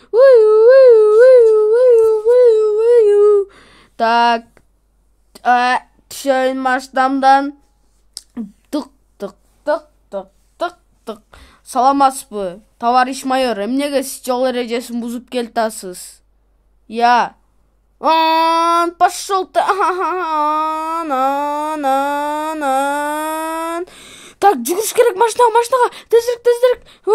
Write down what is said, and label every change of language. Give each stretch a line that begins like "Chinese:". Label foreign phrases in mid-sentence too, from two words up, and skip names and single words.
Kyrgyz: Так, түшөйүн маштамдан. Тык. Саламатсызбы, товарищ майор, эмнеге сиз жол эрежесин бузуп келатасыз?
Russian: Я. Пошел ты. Так,
Kyrgyz: жүгүрүш керек, машинага. Тезирээк.